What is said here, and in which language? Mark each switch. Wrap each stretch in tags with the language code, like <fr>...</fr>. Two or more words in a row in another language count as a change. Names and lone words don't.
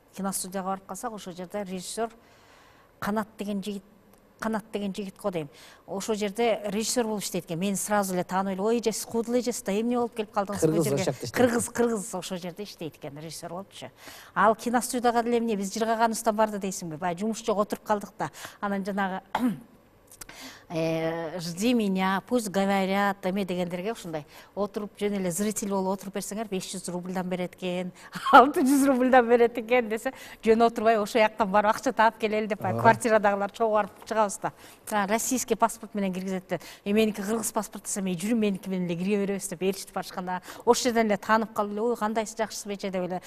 <ky>Киностудияга барып калсак, ошол жерде режиссер Канат деген жигит го дейм. Ошол жерде режиссер болуп иштейт экен. Мени сразу эле таанып эле, ой эжеси куудул эжеси да эмне болуп келип калдыңыз бу жерге? Кыргыз ошол жерде иштейт экен, режиссер болупчу. Ал киностудияга деле эмне биз жыргаганыбыздан барды дейсиңби? Баягы жумуш жок, отуруп калдык да. Анан жанагы жди меня, пусть говорят, эме дегендерге ушундай отуруп жөн эле зритель болуп отуруп берсеңер 500 рубльдан берет экен, 600 рубльдан берет экен десе, жөн отурбай ошол жактан барып акча таап келели деп квартирадагылар чогуу барып чыгабыз да.</ky> <ru>Российский паспорт</ru> <ky>менен киргизет. Меники кыргыз паспорт десем, жүрүм меники менен эле кире беребиз деп ээрчитип барышканда, ошол жерден эле таанып калып эле, ой кандайсыз, жакшысыз бече деп эле.</ky>